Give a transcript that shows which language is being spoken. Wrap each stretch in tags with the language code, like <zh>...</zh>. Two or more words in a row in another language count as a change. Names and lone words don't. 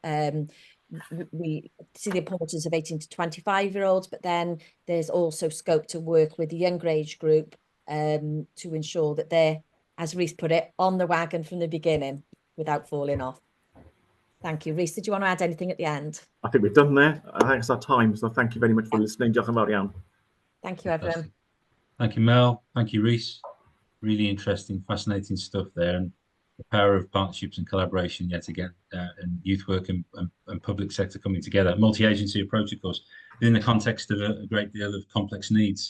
<en>We see the importance of 18 to 25-year-olds, but then there's also scope to work with the younger age group to ensure that they're, as Rhys put it, on the wagon from the beginning without falling off. Thank you. Rhys, did you want to add anything at the end? I think we've done there. I think it's our time, so thank you very much for listening.</en> <cy>Diolch yn fawr iawn.</cy> <en>Thank you, everyone. Thank you, Mel. Thank you, Rhys. Really interesting, fascinating stuff there, and the power of partnerships and collaboration yet again, and youth work and public sector coming together. Multi-agency approach, of course, within the context of a great deal of complex needs.</en>